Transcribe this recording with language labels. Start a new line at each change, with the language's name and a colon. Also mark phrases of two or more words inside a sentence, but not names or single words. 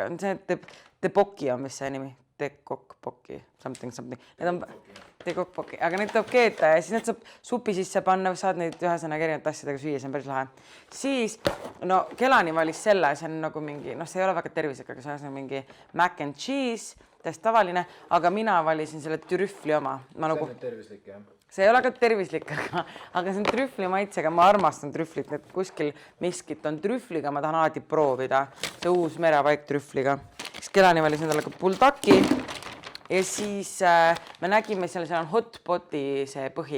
Estonian: See Tebokki on mis see nimi. Tekokpoki, something. Need on tekokpoki, aga need tuleb keeta ja siis need saab supi sisse panna, saad neid ühesõnaga erinevate asjadega süüa, see on päris lahe. Siis, Kelani valis selle, see on nagu mingi, see ei ole väga tervislik, aga see on mingi
English: mac and cheese,
Estonian: täiesti tavaline, aga mina valisin selle trüffli oma. See on tervislik, jah? See ei ole ka tervislik, aga see on trüffli maitsega, ma armastan trüfflit, et kuskil miskit on trüffliga, ma tahan alati proovida, see uus merevaik trüffliga. Siis Kelani valis endale ka puldaki ja siis me nägime seal on hotpoti see põhi.